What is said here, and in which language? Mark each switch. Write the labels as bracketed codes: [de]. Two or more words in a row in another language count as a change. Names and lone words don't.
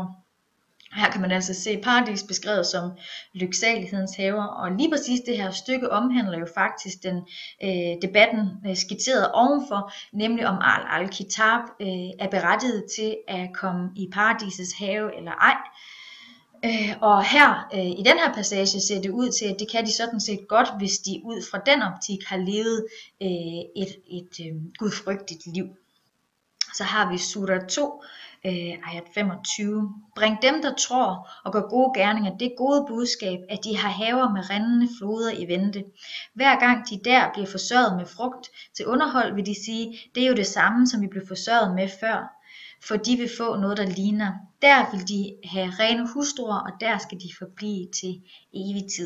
[da] Her kan man altså se paradis beskrevet som lyksalighedens haver, og lige præcis det her stykke omhandler jo faktisk den debatten skitseret ovenfor, nemlig om al-Kitab er berettiget til at komme i paradisets have eller ej. Og her i den her passage ser det ud til, at det kan de sådan set godt, hvis de ud fra den optik har levet et gudfrygtigt liv. Så har vi surah 2, ayat 25. Bring dem, der tror og gør gode gerninger, det gode budskab, at de har haver med rindende floder i vente. Hver gang de der bliver forsørget med frugt til underhold, vil de sige, det er jo det samme, som vi blev forsørget med før. For de vil få noget, der ligner. Der vil de have rene hustruer, og der skal de forblive til evig tid.